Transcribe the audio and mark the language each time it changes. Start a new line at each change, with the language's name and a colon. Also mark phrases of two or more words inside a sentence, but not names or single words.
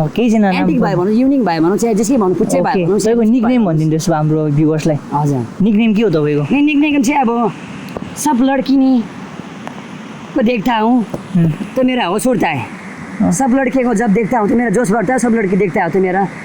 Nepali: केही छैन एन्टिक भाइ भनौँ युनिक भाइ भनौँ चाहे जेसै भनौँ कुच्चै भाइ भनौँ तपाईँको निकनेम भनिदिनुहोस् हाम्रो भ्युवर्सलाई हजुर निकनेम के हो तपाईँको
Hindi: निकनेम चाहिँ अब सब लड़की ने को देखता हूँ तो मेरा होश उड़ता है सब लड़के को जब देखता हूँ तो मेरा जोश बढ़ता है सब लड़की देखता है तो मेरा